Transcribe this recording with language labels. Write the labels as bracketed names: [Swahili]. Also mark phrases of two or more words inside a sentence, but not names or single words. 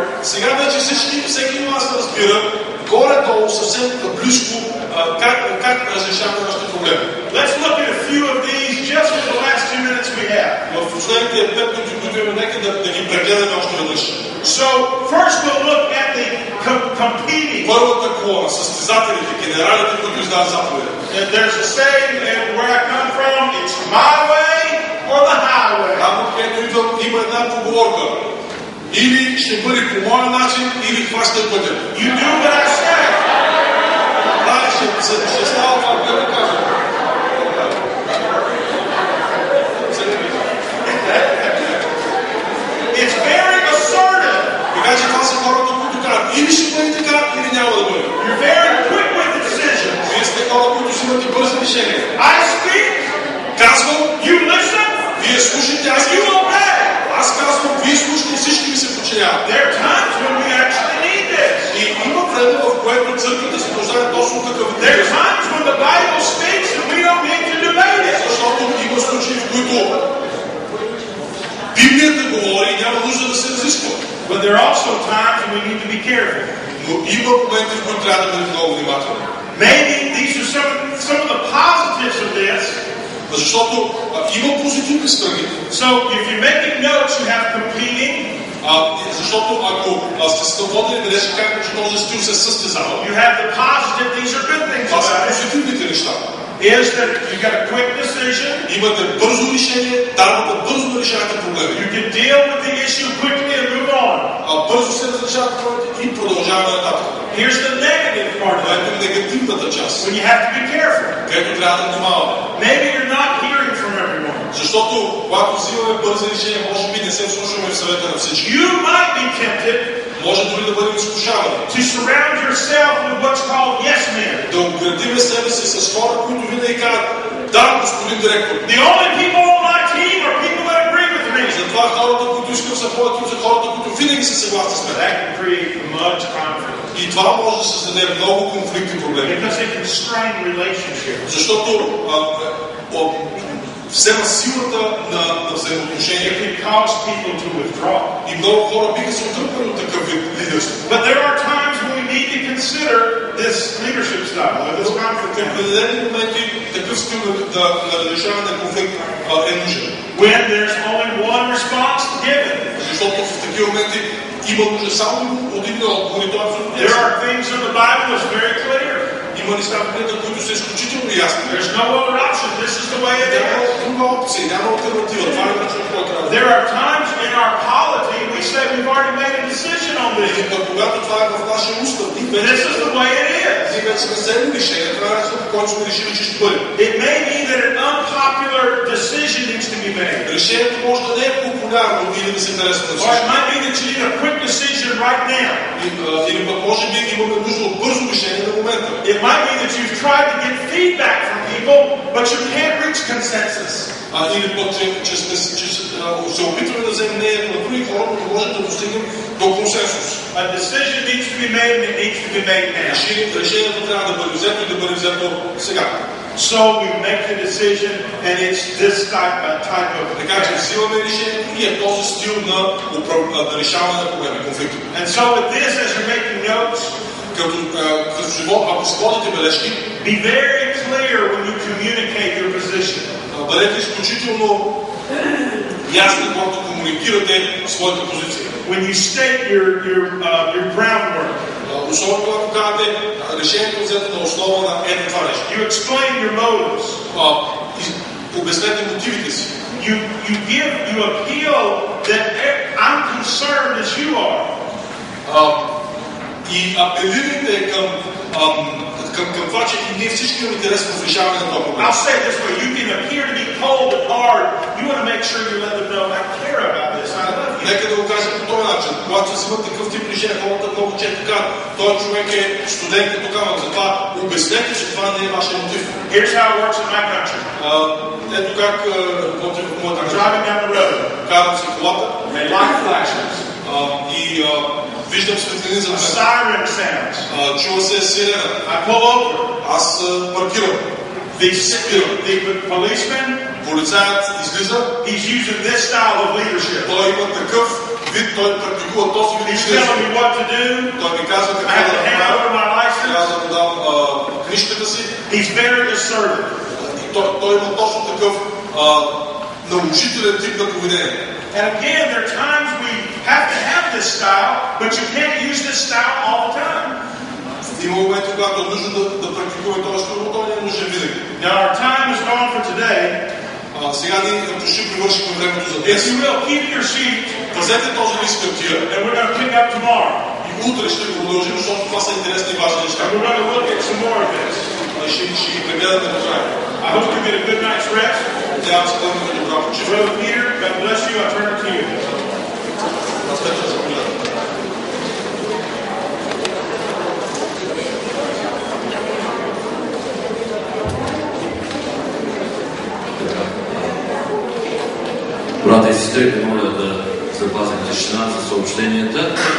[Bulgarian] Сега вече всеки от нас разбира горе-долу съвсем близко как разрешаваме нашите проблеми. [English] Let's look at a few of these just in the last 2 minutes we have. [Bulgarian] В последните 5 минути, които имаме, нека да ги прегледаме още веднъж. [English] So, first we'll look at the competing. [Bulgarian] Първата колона, състезателите, генералите, които издават заповеди. [English] There's a saying where I come from, it's my way or the highway. [Bulgarian] Там, където идвам, има една поговорка. Или ще бъде по моя начин, или хващай пътя. [English] You do what I say. [Bulgarian] Ще става това, което казвам. [English] It's very assertive. [Bulgarian] Така че това са хората, които казват, или ще бъде така, или няма да бъде. [English] You're very quick with decisions. [Bulgarian] Вие сте хора, които си имате бързи решения. [English] I speak, [Bulgarian] Казвам, [English] you listen, [Bulgarian] вие слушайте, [English] you obey. [Bulgarian] аз казвам, вие слушайте, всички ви се подчиняват. [English] There are times when we actually need this. [Bulgarian] И има време, в което църквата се нуждае точно такъв [English] There are [Bulgarian] текст. [English] times when the Bible speaks and we don't need to debate it. [Bulgarian] Защото има случаи, в които Библията говори и няма нужда да се разисква. [English] But there are also times when we need to be careful. [Bulgarian] Но има моменти, в които трябва да бъдем много внимателни. [English] Maybe these are some of the positives of this. [Bulgarian] Защото има позитивни страни. [English] So if you're making notes, you have competing. [Bulgarian] Защото ако сте се водили бележка, както че този стил се състезава, [English] You have the positive. These are good things [Bulgarian] това са [English] about it. [Bulgarian] позитивните неща. [English] Is that you got a quick decision. [Bulgarian] Имате бързо решение, давате бързо да решавате проблеми. [English] You can deal with the issue quickly and move on. [Bulgarian] Бързо се разрешават проблемите и продължаваме нататък. [English] Here's the negative part of [Bulgarian] Това [English] it. [Bulgarian] е негативната част, [English] When you have to be careful. [Bulgarian] където трябва да внимаваме. [English] Maybe you're not hearing from everyone. [Bulgarian] Защото когато взимаме бързи решения, може би не се вслушваме в съвета на всички. [English] You might be tempted [Bulgarian] Може дори да бъдем изкушавани. [English] to surround yourself with what's called yes men. [Bulgarian] Да обградиме себе си с хора, които винаги казват, да, господин директор. [English] The only people on my team are people that agree with me. [Bulgarian] Затова хората, които искам са моят екип, са хората, които винаги са съгласни с мен. [English] That can create much conflict. [Bulgarian] И това може да създаде много конфликти и проблеми. [English] Because it can strain relationships. [Bulgarian] Защото взема силата на взаимоотношения. [English] It can cause people to withdraw. [Bulgarian] И много хора биха се отръпали от такъв вид лидерство. [English] But there are times when we need to to consider this leadership style, this conflict. [Bulgarian] В определени моменти такъв стил на разрешаване на конфликт е нужен. [English] When there's only one response given. [Bulgarian] Защото в такива моменти има нужда само от един отговор и това е абсолютно ясно. [English] There are things in the Bible that's very clear. [Bulgarian] Има неща в Библията, които са изключително ясни. [English] There's no other option. This is the way it is. [Bulgarian] Няма друга опция, няма алтернатива. Това е начинът, който трябва да. [English] There are times in our polity we say we've already made a decision on this. [Bulgarian] Когато това е в нашия устав, [English] This is the way it is. [Bulgarian] ние вече сме взели решение. Това е начинът, по който сме решили, че ще бъде. [English] It may be that an unpopular decision needs to be made. [Bulgarian] Решението може да не е популярно или да се харесва на [English] Or [Bulgarian] всички. [English] it might be that you need a quick decision right now. [Bulgarian] Или пък може би имаме нужда от бързо решение на момента. [English] It might be that you've tried to get feedback from people, but you can't reach consensus. [Bulgarian] Или пък, че се опитваме да вземем мнението на други хора, но не можем да достигнем до консенсус. [English] A decision needs to be made and it needs to be made now. [Bulgarian] Решението трябва да бъде взето и да бъде взето сега. [English] So we make the decision and it's this type of. [Bulgarian] Така че взимаме решението и е този стил на решаване на проблеми, конфликти. [English] And so with this, as you're making notes, [Bulgarian] ако си водите бележки, [English] be very clear when you communicate your position. [Bulgarian] Бъдете изключително ясни, когато комуникирате своята позиция. [English] When you state your groundwork. [Bulgarian] Особено когато казвате решението взето на основа на това нещо. [English] You explain your motives. [Bulgarian] Обяснете мотивите си. [English] You appeal that I'm concerned as you are. [Bulgarian] И апелирайте към това, че и ние всички имаме интерес в решаване на това проблем. [English] I'll say it this way, you can appear to be cold and hard. You want to make sure you let them know I care about this. I love you. [Bulgarian] Нека да го кажем по този начин. Когато се взимат такъв тип решения, хората много често казват, този човек е студент и тук, затова обяснете, че това не е вашия мотив. [English] Here's how it works in my country. [Bulgarian] Ето как работи в моята [English] I'm driving down the road. [Bulgarian] Карам си колата. [English] They light flashes. [Bulgarian] И виждам светлини за мен. [English] Siren sounds. [Bulgarian] Чува се сирена. [English] I pull over. [Bulgarian] Аз паркирам. [English] The policeman, [Bulgarian] полицаят излиза. [English] He's using this style of leadership. [Bulgarian] Той има такъв вид, той практикува този вид. [English] He's telling me what to do. [Bulgarian] Той ми казва [English] I [Bulgarian] какво [English] have [Bulgarian] да [English] to hand over my [Bulgarian] направя. Трябва [English] license. [Bulgarian] да му дам книжката си. [English] He's very assertive. [Bulgarian] Той има точно такъв наложителен тип на поведение. [English] And again, there are times we have to have this style, but you can't use this style all the time. [Bulgarian] Има моменти, когато е нужно да практикуваме този стил, но той не е нужен винаги. [English] Now our time is gone for today. [Bulgarian] Сега ние почти привършихме времето за днес. [English] If you will, keep your seat. [Bulgarian] Пазете този лист хартия. [English] And we're going to pick up tomorrow. [Bulgarian] И утре ще го продължим, защото това са интересни и важни неща. [English] And we're going to look at some more of this. [Bulgarian] Ще ги прегледаме до края. [English] I hope you get a good night's rest. [Bulgarian] Трябва да се бъдем добра почивка. [English] Brother Peter, God bless you. I turn it to you. [Bulgarian] Брата и сестри, моля да запазим тишина за съобщенията.